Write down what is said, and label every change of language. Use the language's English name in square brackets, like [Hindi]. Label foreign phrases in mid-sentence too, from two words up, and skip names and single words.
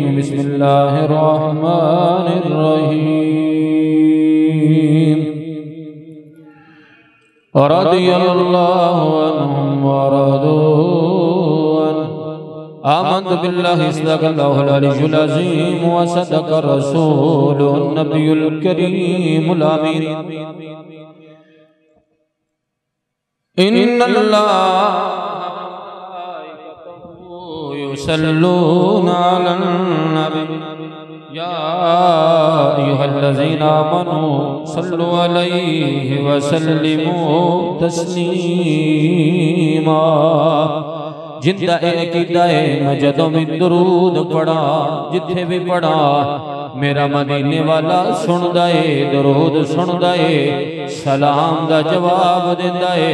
[Arabic] بسم الله الرحمن الرحيم. رضي الله عنهم ورضوا آمنت بالله صدق الله العلي العظيم وصدق رسوله النبي الكريم الأمين. إن الله يصلون على النبي يا أيها الذين آمنوا صلوا عليه وسلموا تسليما. [Punjabi] زندہ عقیدہ ہے میں جدوں بھی درود پڑھا، جتھے بھی پڑھا میرا مدینے والا سندا ہے، درود سندا ہے، سلام دا جواب دیندا ہے.